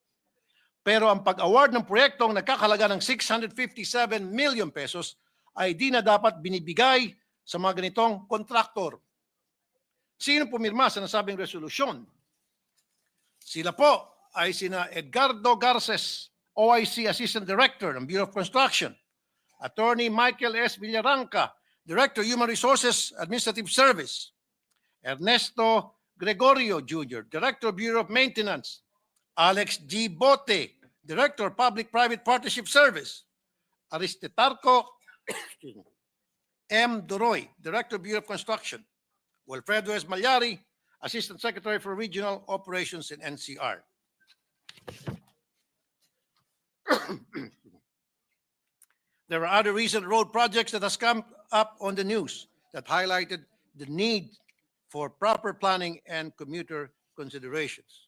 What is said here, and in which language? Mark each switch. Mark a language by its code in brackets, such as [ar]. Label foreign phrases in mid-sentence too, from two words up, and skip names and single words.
[tl] Pero ang pag-award ng proyektong nagkakalaga ng 657 million pesos ay di na dapat binibigay sa mga ganitong kontraktor. Sino pumirma sa nasabing resolusyon? Sila po ay sina Edgardo Garces, [en] OIC Assistant Director [tl] ng Bureau of Construction, Attorney Michael S. [en] Villaranca, Director Human Resources Administrative Service, Ernesto Gregorio Jr., Director Bureau of Maintenance, Alex G. Bote, Director Public-Private Partnership Service, Aristetarco M. Doroy, Director Bureau of Construction, Wilfredo S. Malyari, Assistant Secretary for Regional Operations in NCR. There are other recent road projects that has come up on the news that highlighted the need for proper planning and commuter considerations.